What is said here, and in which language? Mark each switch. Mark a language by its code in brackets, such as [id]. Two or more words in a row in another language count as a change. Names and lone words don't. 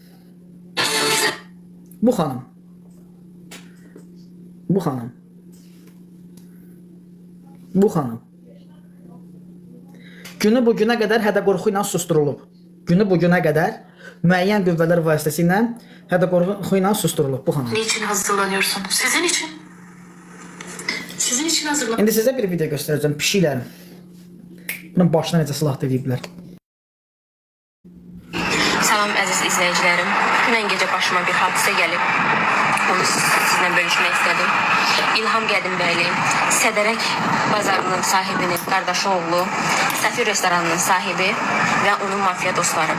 [az] Bu xanım. Bu xanım. Bu xanım. Günü bu günə qədər hədə-qorxu ilə susturulub. Günü bu günə qədər müəyyən qüvvələr vasitəsilə hədə-qorxu ilə susturulub bu xanım. [tr] Niçin hazırlanıyorsun? Sizin için. Sizin için hazırlan. [az] İndi sizə bir video göstərəcəm. Pişiklərim. Bunun başına necə silah deyiblər. Salam əziz izləyicilərim. Dünən gecə başıma bir hadisə gəlib. Onu sizinlə bölüşmək istədim. İlham Qədimbəli, Sədərək bazarının sahibinin qardaşı oğlu, Səfir restoranının sahibi və onun mafiya dostları.